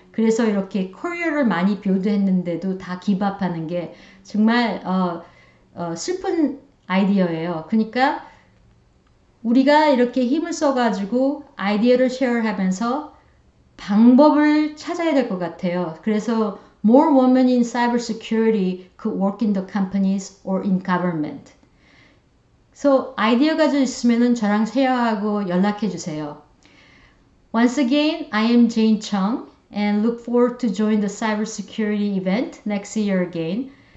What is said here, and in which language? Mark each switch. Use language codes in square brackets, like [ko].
[ko] 그래서 이렇게 커리어를 많이 빌드했는데도 다 기밥하는 게 정말 슬픈 아이디어예요. 그러니까 우리가 이렇게 힘을 써가지고 아이디어를 쉐어하면서 방법을 찾아야 될 것 같아요. 그래서 [en] more women in cybersecurity could work in the companies or in government. [ko] So 아이디어 가지고 있으면은 저랑 쉐어하고 연락해 주세요. [en] Once again, I am Jane Chung and look forward to join the cybersecurity event next year again.